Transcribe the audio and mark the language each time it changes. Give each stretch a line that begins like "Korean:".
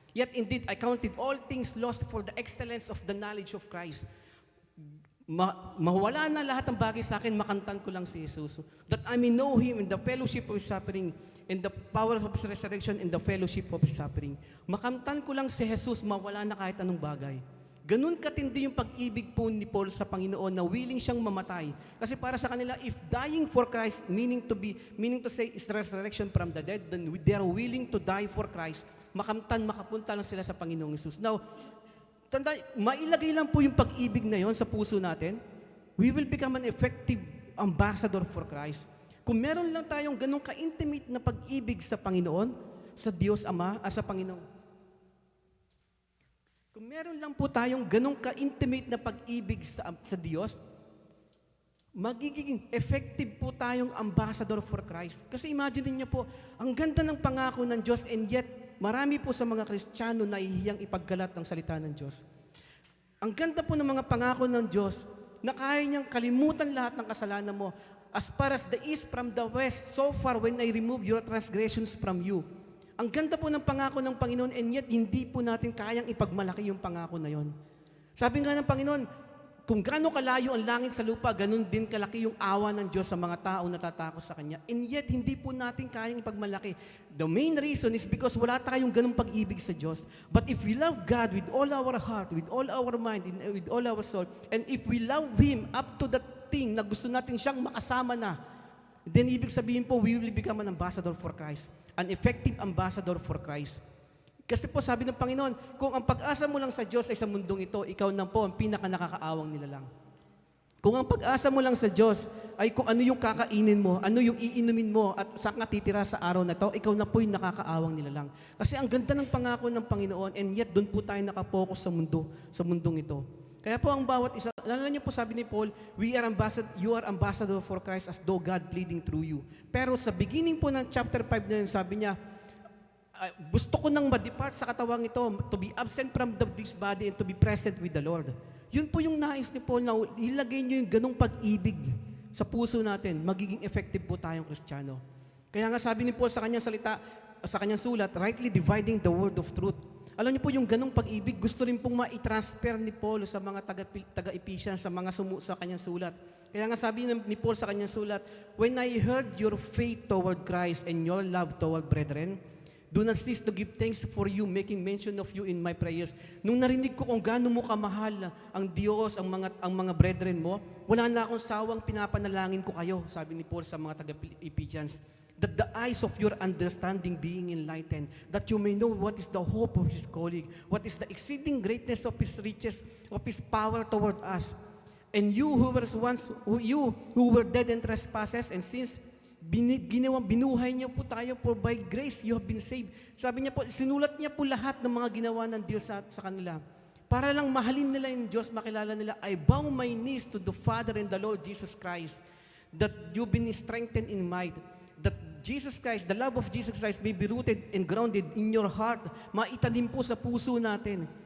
English: Yet indeed, I counted all things lost for the excellence of the knowledge of Christ.
Filipino: Mawala na lahat ng bagay sa akin, makantan ko lang si Jesus.
English: That I may know Him in the fellowship of His suffering, in the power of His resurrection, in the fellowship of His suffering.
Filipino: Makantan ko lang si Jesus, mawala na kahit anong bagay. Ganun katindi yung pag-ibig po ni Paul sa Panginoon na willing siyang mamatay. Kasi para sa kanila,
English: if dying for Christ, meaning to say is resurrection from the dead, then they are willing to die for Christ.
Filipino: Makapunta lang sila sa Panginoong Jesus. Now, mailagay lang po yung pag-ibig na yon sa puso natin,
English: we will become an effective ambassador for Christ.
Filipino: Kung meron lang tayong ganong ka-intimate na pag-ibig sa Panginoon, sa Diyos Ama, sa Panginoon. Kung meron lang po tayong ganong ka-intimate na pag-ibig sa Diyos, magiging effective po tayong
English: ambassador for Christ.
Filipino: Kasi imagine niyo po, ang ganda ng pangako ng Diyos
English: and yet
Filipino: marami po sa mga Kristiyano na ihiyang ipaggalat ng salita ng Diyos. Ang ganda po ng mga pangako ng Diyos na kaya niyang kalimutan lahat ng kasalanan mo.
English: As far as the east from the west, so far when I remove your transgressions from you.
Filipino: Ang ganda po ng pangako ng Panginoon
English: and yet
Filipino: hindi po natin kayang ipagmalaki yung pangako na yon. Sabi nga ng Panginoon, kung gaano kalayo ang langit sa lupa, ganun din kalaki yung awa ng Diyos sa mga tao na tatakot sa Kanya.
English: And yet,
Filipino: hindi po natin kayang ipagmalaki.
English: The main reason is because
Filipino: wala tayong ganung pag-ibig sa Diyos.
English: But if we love God with all our heart, with all our mind, and with all our soul, and if we love Him up to that thing
Filipino: na gusto natin siyang makasama na,
English: then
Filipino: ibig sabihin po,
English: we will become an ambassador for Christ. An effective ambassador for Christ.
Filipino: Kasi po sabi ng Panginoon, kung ang pag-asa mo lang sa Diyos ay sa mundong ito, ikaw na po ang pinaka-nakakaawang nilalang. Kung ang pag-asa mo lang sa Diyos ay kung ano yung kakainin mo, ano yung iinumin mo at saan ka titira sa araw na to, ikaw na po yung nakakaawang nilalang. Kasi ang ganda ng pangako ng Panginoon
English: and yet
Filipino: doon po tayo nakapokus sa mundong ito. Kaya po ang bawat isa, lalo niyo po sabi ni
English: Paul, you are ambassador for Christ as though God pleading through you.
Filipino: Pero sa beginning po ng chapter 5 na yun, sabi niya, gusto ko nang ma-depart sa katawang ito,
English: to be absent from this body and to be present with the Lord.
Filipino: Yun po yung nais ni Paul na ilagay niyo yung ganong pag-ibig sa puso natin, magiging effective po tayong Kristiyano. Kaya nga sabi ni Paul sa kanyang salita, sa kanyang sulat,
English: rightly dividing the word of truth.
Filipino: Alam niyo po yung ganong pag-ibig, gusto rin pong ma-transfer ni Paul sa mga taga-Ephesians, sa mga sa kanyang sulat.
English: Kaya nga sabi ni Paul sa kanyang sulat, when I heard your faith toward Christ and your love toward brethren, do not cease to give thanks for you, making mention of you in my prayers.
Filipino: Nung narinig ko kung gaano mo kamahal ang Diyos, ang mga brethren mo, wala na akong sawang pinapanalangin ko kayo, sabi ni Paul sa mga taga-Ephesians,
English: that the eyes of your understanding being enlightened, that you may know what is the hope of His calling, what is the exceeding greatness of His riches, of His power toward us. And you who were dead in trespasses and sins,
Filipino: binuhay niyo po tayo,
English: for by grace you have been saved.
Filipino: Sabi niya po, sinulat niya po lahat ng mga ginawa ng Diyos sa kanila.
English: Para lang mahalin nila yung Diyos, makilala nila, I bow my knees to the Father and the Lord Jesus Christ, that you've been strengthened in might, that Jesus Christ, the love of Jesus Christ may be rooted and grounded in your heart,
Filipino: maitanim po sa puso natin.